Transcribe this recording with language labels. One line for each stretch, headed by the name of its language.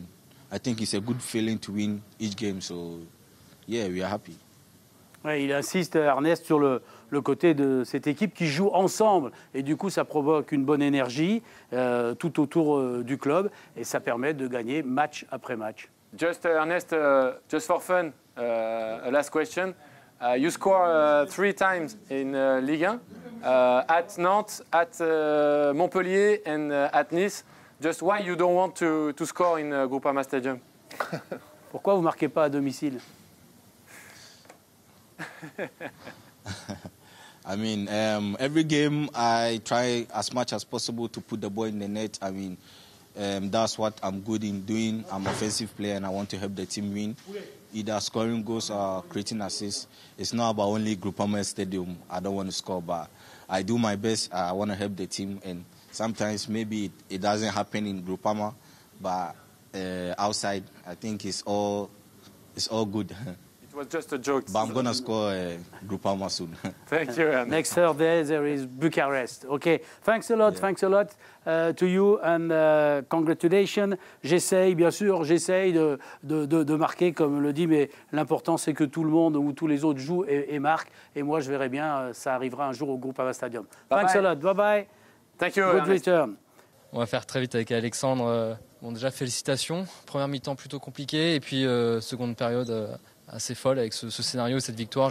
English: And I think it's a good feeling to win each game. So, yeah, we are happy.
French: Ouais, il insiste, Ernest, sur le côté de cette équipe qui joue ensemble. Et du coup, ça provoque une bonne énergie tout autour du club. Et ça permet de gagner match après match.
English: Just, Ernest, just for fun, a last question. You score 3 times in Ligue 1, at Nantes, at Montpellier and at Nice. Just why you don't want to score in Groupama Stadium?
French: Pourquoi vous ne marquez pas à domicile?
English: I mean, every game I try as much as possible to put the ball in the net. I mean, That's what I'm good in doing. I'm an offensive player and I want to help the team win. Either scoring goals or creating assists. It's not about only Groupama Stadium. I don't want to score, but I do my best. I want to help the team, and sometimes maybe it doesn't happen in Groupama, but outside, I think it's all good. It was just a joke. But I'm gonna score Groupama soon. Thank you, Ernest. Next Thursday, there is Bucharest. Okay, thanks a lot to you, and congratulations.
French: J'essaye de marquer, comme le dit, mais l'important, c'est que tout le monde ou tous les autres jouent et marquent. Et moi, je verrai bien, ça arrivera un jour au Groupama Stadium.
English: Thanks a lot. Bye-bye. Thank you, Good Ernest. return.
French: On va faire très vite avec Alexandre. Bon, déjà, félicitations. Première mi-temps plutôt compliquée, et puis seconde période assez folle avec ce scénario et cette victoire.